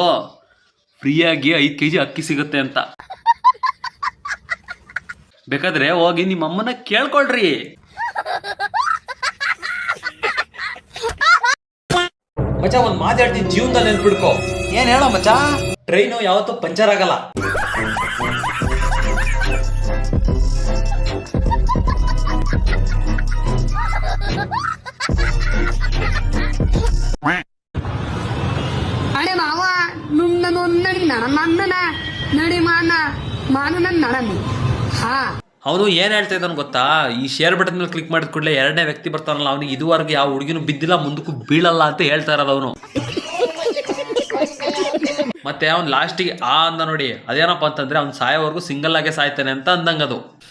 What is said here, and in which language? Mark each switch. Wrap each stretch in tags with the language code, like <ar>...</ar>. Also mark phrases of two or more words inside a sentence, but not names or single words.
<kn>ಫ್ರೀಯಾಗಿ 5 kg ಅಕ್ಕಿ ಸಿಗುತ್ತೆ ಅಂತ. ಬೇಕಾದ್ರೆ ಹೋಗಿ ನಿಮ್ಮ ಅಮ್ಮನ ಕೇಳ್ಕೊಳ್ರಿ. ಮಚ್ಚ, ಒಂದ್ ಮಾತಾಡ್ತೀನಿ, ಜೀವನದಲ್ಲಿ ನೆನ್ಪಿಡ್ಕೋ. ಏನ್ ಹೇಳೋ ಮಚ್ಚ? ಟ್ರೈನು ಯಾವತ್ತೂ ಪಂಚರ್ ಆಗಲ್ಲ.</kn> <te>అడే మావా నువ్వు నన్ను నడి మాను నడమి.</te> <kn>ಅವನು ಏನ್ ಹೇಳ್ತಾ ಇದ್ದಾನ ಗೊತ್ತಾ? ಈ</kn> <en>share button</en> <kn>ಮೇಲೆ ಕ್ಲಿಕ್ ಮಾಡಿದ ಕೂಡಲೇ 2ನೇ ವ್ಯಕ್ತಿ ಬರ್ತಾನಲ್ಲ, ಅವನಿಗೆ ಇದುವರೆಗೆ ಯಾವ ಹುಡುಗಿನೂ ಬಿದ್ದಿಲ್ಲ, ಮುಂದಕ್ಕೂ ಬೀಳಲ್ಲ ಅಂತ ಹೇಳ್ತಾ ಇರೋದು ಅವನು. ಮತ್ತೆ ಅವ್ನು ಲಾಸ್ಟಿಗೆ ಅಂದ ನೋಡಿ, ಅದೇನಪ್ಪ ಅಂತಂದ್ರೆ ಅವ್ನು ಸಾಯೋವರೆಗೂ ಸಿಂಗಲ್ ಆಗೇ ಸಾಯ್ತಾನೆ ಅಂತ ಅಂದಂಗದು.</kn>